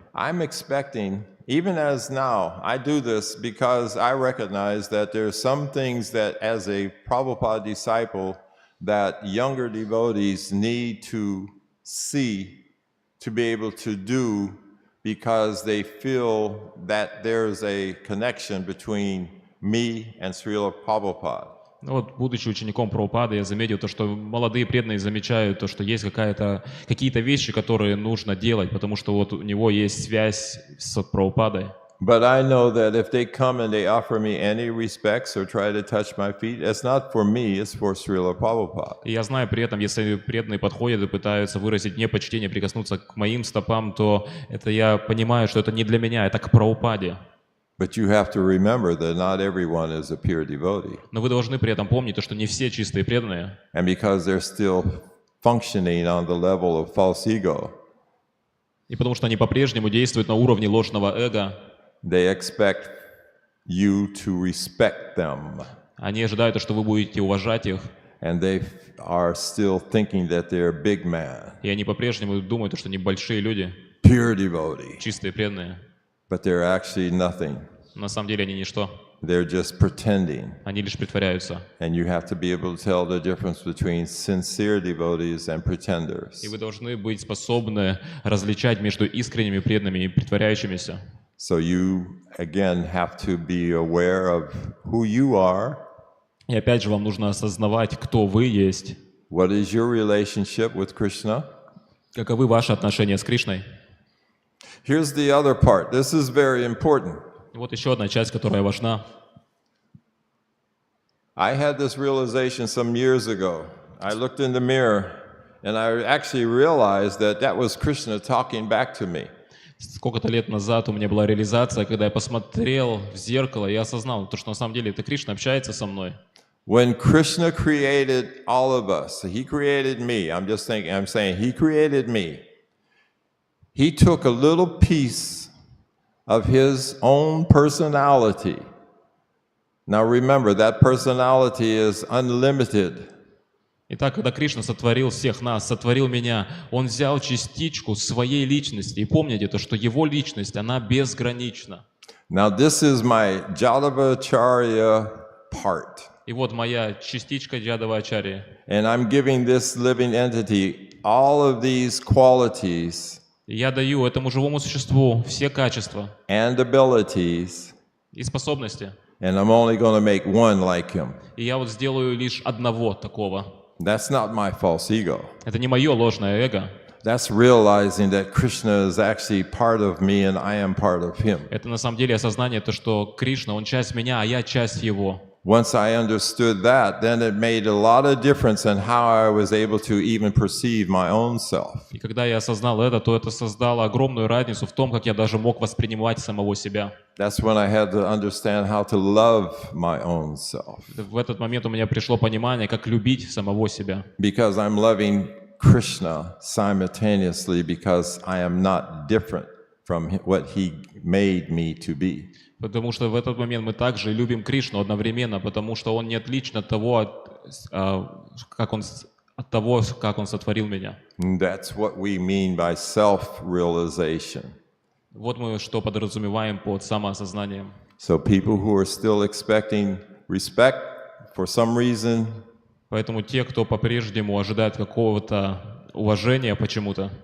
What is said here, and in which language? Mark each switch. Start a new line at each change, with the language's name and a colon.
English: I'm expecting, even as now, I do this because I recognize that there are some things that as a Prabhupada disciple that younger devotees need to see, to be able to do, because they feel that there's a connection between me and Srila Prabhupada.
Russian: Ну вот, будучи учеником Прабхупады, я заметил то, что молодые преданные замечают то, что есть какие-то вещи, которые нужно делать, потому что вот у него есть связь с Прабхупадой.
English: But I know that if they come and they offer me any respects or try to touch my feet, it's not for me, it's for Srila Prabhupada.
Russian: И я знаю при этом, если преданные подходят и пытаются выразить мне почтение, прикоснуться к моим стопам, то это я понимаю, что это не для меня, это к Прабхупаде.
English: But you have to remember that not everyone is a pure devotee.
Russian: Но вы должны при этом помнить, то, что не все чистые преданные.
English: And because they're still functioning on the level of false ego,
Russian: И потому что они по-прежнему действуют на уровне ложного эго,
English: they expect you to respect them.
Russian: они ожидают, что вы будете уважать их,
English: And they are still thinking that they're a big man,
Russian: и они по-прежнему думают, что они большие люди,
English: pure devotee.
Russian: чистые преданные.
English: But they're actually nothing.
Russian: На самом деле они ничто,
English: They're just pretending.
Russian: они лишь притворяются.
English: And you have to be able to tell the difference between sincere devotees and pretenders.
Russian: И вы должны быть способны различать между искренними преданными и притворяющимися.
English: So you, again, have to be aware of who you are,
Russian: И опять же вам нужно осознавать, кто вы есть,
English: what is your relationship with Krishna.
Russian: каковы ваши отношения с Кришной.
English: Here's the other part. This is very important.
Russian: И вот еще одна часть, которая важна.
English: I had this realization some years ago. I looked in the mirror and I actually realized that that was Krishna talking back to me.
Russian: Сколько-то лет назад у меня была реализация, когда я посмотрел в зеркало и осознал, то, что на самом деле это Кришна общается со мной.
English: When Krishna created all of us, he created me. I'm saying he created me. He took a little piece of his own personality. Now remember, that personality is unlimited.
Russian: Итак, когда Кришна сотворил всех нас, сотворил меня, Он взял частичку своей личности. И помните то, что Его личность, она безгранична.
English: Now this is my Jadavacharya part.
Russian: И вот моя частичка Джадхвачарьи.
English: And I'm giving this living entity all of these qualities
Russian: И я даю этому живому существу все качества
English: and abilities,
Russian: и способности.
English: and I'm only going to make one like him.
Russian: И я вот сделаю лишь одного такого.
English: That's not my false ego.
Russian: Это не мое ложное эго.
English: That's realizing that Krishna is actually part of me and I am part of him.
Russian: Это на самом деле осознание, то, что Кришна, Он часть меня, а я часть Его.
English: Once I understood that, then it made a lot of difference in how I was able to even perceive my own self.
Russian: И когда я осознал это, то это создало огромную разницу в том, как я даже мог воспринимать самого себя.
English: That's when I had to understand how to love my own self.
Russian: В этот момент у меня пришло понимание, как любить самого себя.
English: Because I'm loving Krishna simultaneously because I am not different from what he made me to be.
Russian: Потому что в этот момент мы также любим Кришну одновременно, потому что Он не отличен от того, как Он сотворил меня.
English: And that's what we mean by self-realization.
Russian: Вот мы что подразумеваем под самоосознанием.
English: So people who are still expecting respect for some reason,
Russian: Поэтому те, кто по-прежнему ожидает какого-то уважения почему-то,